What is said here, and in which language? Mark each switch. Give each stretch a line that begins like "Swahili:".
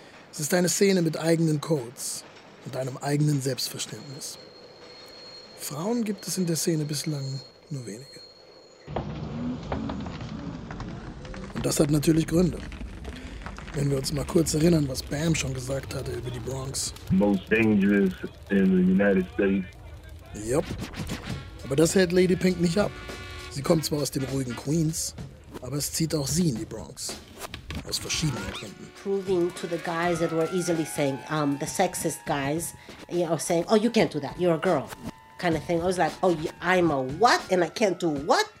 German: Es ist eine Szene mit eigenen Codes und einem eigenen Selbstverständnis. Frauen gibt es in der Szene bislang nur wenige. Und das hat natürlich Gründe. Wenn wir uns mal kurz erinnern, was Bam schon gesagt hatte über die Bronx.
English: Most dangerous in the United States. Yep.
German: Aber das hält Lady Pink nicht ab. Sie kommt zwar aus dem ruhigen Queens, aber es zieht auch sie in die Bronx. Aus verschiedenen Gründen.
English: Proving to the guys that were easily saying, the sexist guys, you know, saying, oh, you can't do that, you're a girl, kind of thing. I was like, oh, I'm a what and I can't do what?